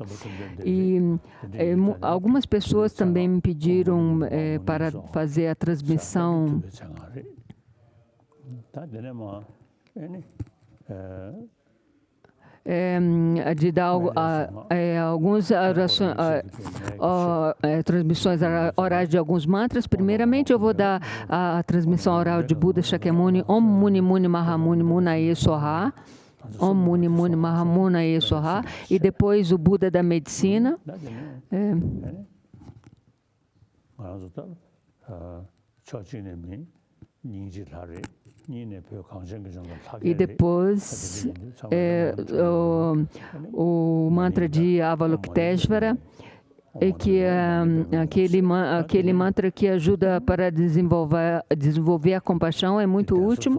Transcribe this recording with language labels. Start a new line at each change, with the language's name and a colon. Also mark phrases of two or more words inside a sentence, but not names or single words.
Portuguese: E algumas pessoas também me pediram para fazer a transmissão de dar algumas transmissões orais de alguns mantras. Primeiramente, eu vou dar a transmissão oral de Buda Shakyamuni,
Sanskrit: Om Muni Muni Mahamuni Munaye Soha, Om Muni Muni Mahamunaye Soha,
Portuguese: e depois o Buda da Medicina. E depois o mantra de Avalokiteshvara, que é aquele mantra que ajuda para desenvolver a compaixão, é muito útil.